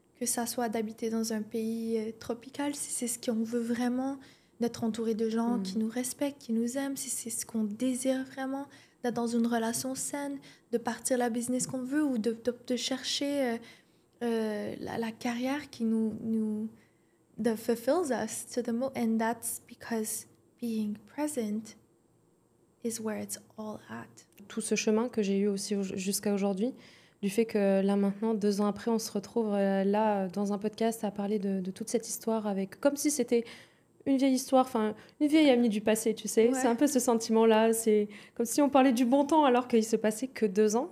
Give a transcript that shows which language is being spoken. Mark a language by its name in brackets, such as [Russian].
[French] Que ça soit d'habiter dans un pays tropical, si c'est ce qu'on veut vraiment, d'être entouré de gens qui nous respectent, qui nous aiment, si c'est ce qu'on désire vraiment, d'être dans une relation saine, de partir la business qu'on veut ou de chercher la carrière qui nous [English] that fulfills us to the most. And that's because being present is where it's all at. [French] Tout ce chemin que j'ai eu aussi jusqu'à aujourd'hui, du fait que là maintenant, 2 ans après, on se retrouve là dans un podcast à parler de toute cette histoire avec, comme si c'était une vieille histoire, enfin une vieille amie du passé, tu sais. Ouais. C'est un peu ce sentiment-là, c'est comme si on parlait du bon temps alors qu'il se passait que 2 ans.